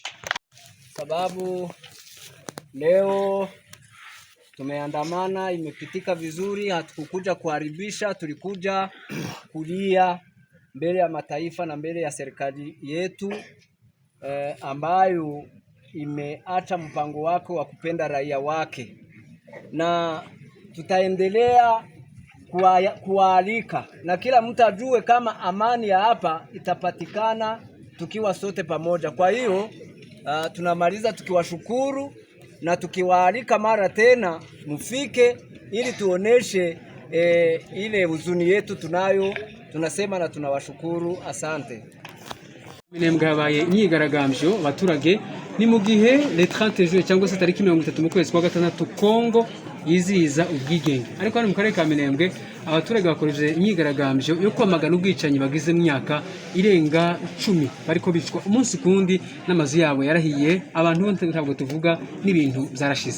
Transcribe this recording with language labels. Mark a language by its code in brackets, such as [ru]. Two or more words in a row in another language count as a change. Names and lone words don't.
[sw] Sababu leo tumeandamana, imepitika vizuri, hatukukuja kuharibisha, tulikuja kulia mbele ya mataifa na mbele ya serikali yetu ambayo imeacha mpango wake wa kupenda raia wake, na tutaendelea kualika na kila mtu ajue kama amani ya hapa itapatikana tukiwa sote pamoja. Kwa hiyo tunamaliza tukiwashukuru na tukiwaalika mara tena mufike ili tuoneshe ile huzuni yetu tunayo. Tunasema na tunawashukuru, asante. [rw] Minembwe habaye imyigaragambyo abaturage ni mu gihe [fr] le 30 juillet [rw] cyangwa se tariki 30 mu kwezi kwa gatandatu Kongo yizihiza ubwigenge. Ariko hano mu karere ka Minembwe abaturage bakoresheje imyigaragambyo yo kwamagana ubwicanyi bagize mu myaka irenga 10 bariko bicwa umunsi kundi n'amazu yabo yarahiye, abantu ntabwo tuvuga n'ibintu byarashize.